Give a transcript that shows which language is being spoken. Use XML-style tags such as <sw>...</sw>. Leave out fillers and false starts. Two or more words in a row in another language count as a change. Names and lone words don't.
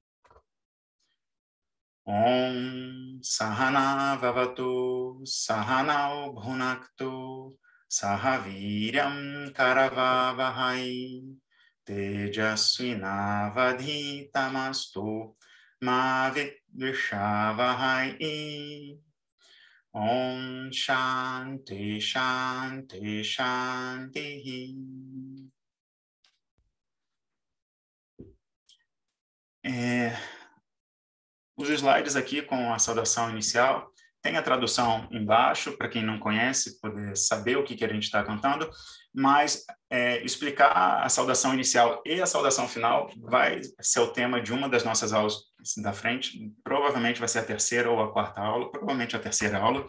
<sa>ॐ सहना ववतु सहनौ भुनक्तु सहवीर्यम् करवावहै तेजस्विनावधितमस्तु मा विद्विषावहै ॐ शान्ति शान्ति शान्ति.</sa> <pt>Os slides aqui com a saudação inicial, tem a tradução embaixo, para quem não conhece, poder saber o que a gente está cantando, mas explicar a saudação inicial e a saudação final vai ser o tema de uma das nossas aulas da frente, provavelmente vai ser a terceira ou a quarta aula, provavelmente a terceira aula.</pt>